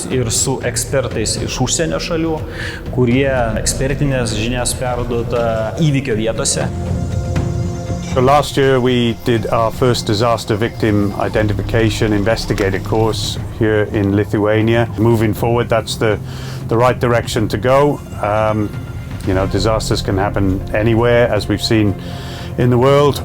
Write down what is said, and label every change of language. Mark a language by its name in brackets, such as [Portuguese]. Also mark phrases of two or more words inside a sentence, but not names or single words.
[Lithuanian] ir su ekspertais iš užsienio šalių, kurie ekspertinės žinias perduoda įvykio vietose. [English] So last year we did our first disaster victim identification investigator course here in Lithuania. Moving forward, that's the right direction to go. Disasters can happen anywhere, as we've seen in the world.